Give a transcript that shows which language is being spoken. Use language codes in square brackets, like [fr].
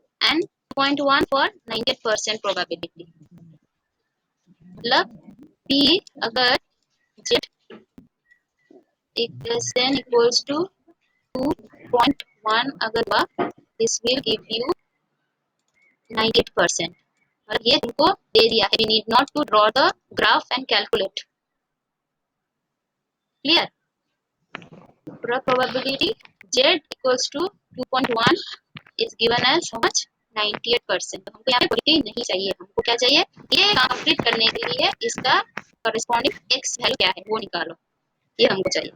[en] and 0.1 for 98% probability [hi] मतलब p अगर [en] z equals to 2.1 [hi] अगर हुआ [en] this will give you 98% [hi] मतलब ये तुमको दे दिया है, [en] We need not to draw the graph and calculate. Clear. Probability z equals to 2.1 is given as how much 98%. [hi] तो हमको यहाँ पे probability नहीं चाहिए, हमको क्या चाहिए, ये कंप्लीट करने के लिए इसका corresponding x वैल्यू क्या है वो निकालो, ये हमको चाहिए.